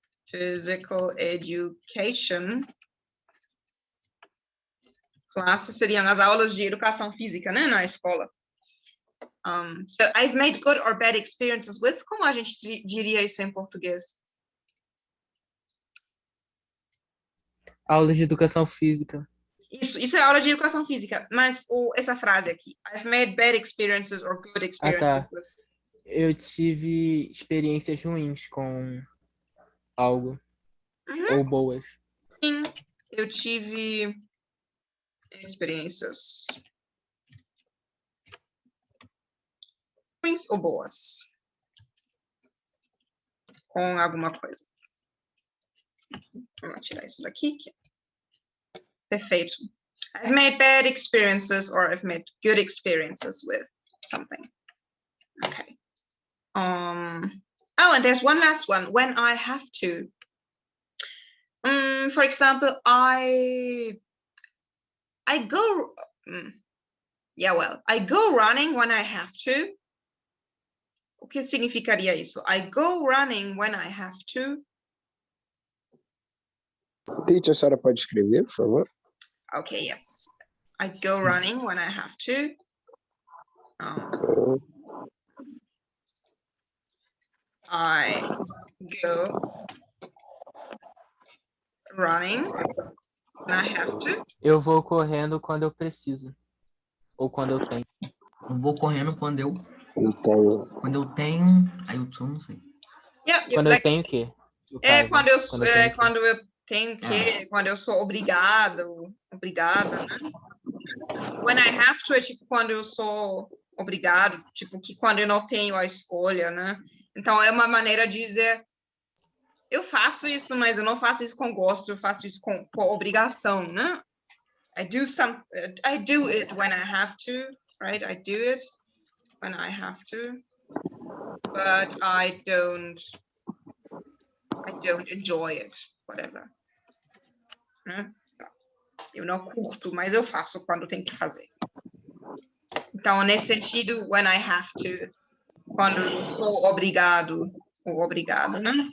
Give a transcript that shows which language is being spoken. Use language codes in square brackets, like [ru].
[en] Physical education classes [pt] seriam as aulas de educação física, né, na escola. [en] So I've made good or bad experiences with. [pt] Como a gente diria isso em português? Aulas de educação física. Isso é aula de educação física, mas essa frase aqui, [en] I've made bad experiences or good experiences with. [pt] Eu tive experiências ruins com algo, ou boas. Sim, eu tive experiências ruins ou boas com alguma coisa. Vamos tirar isso daqui. Perfeito. [en] I've made bad experiences or I've made good experiences with something. Okay. Oh, and there's one last one. When I have to. For example, I go. I go running when I have to. [pt] O que significaria isso? [en] I go running when I have to. [pt] Teacher, a senhora pode escrever, por favor? [en] Okay, yes. I go running when I have to. I go running when I have to. [pt] Eu vou correndo quando eu preciso. Ou quando eu tenho. Eu vou correndo quando eu Então, tenho. Aí eu não sei. [en] Yeah, [pt] Quando eu tenho o quê? quando eu tenho que, quando eu sou obrigada, né? [en] When I have to [pt] é tipo quando eu sou obrigado, tipo que quando eu não tenho a escolha, né? Então é uma maneira de dizer eu faço isso, mas eu não faço isso com gosto, eu faço isso com obrigação, né? [en] I do it when I have to, right? I do it when I have to, but I don't enjoy it, whatever. [pt] Né? Eu não curto, mas eu faço quando tem que fazer. Então, nesse sentido, [en] when I have to, [pt] quando eu sou obrigado ou obrigado, né?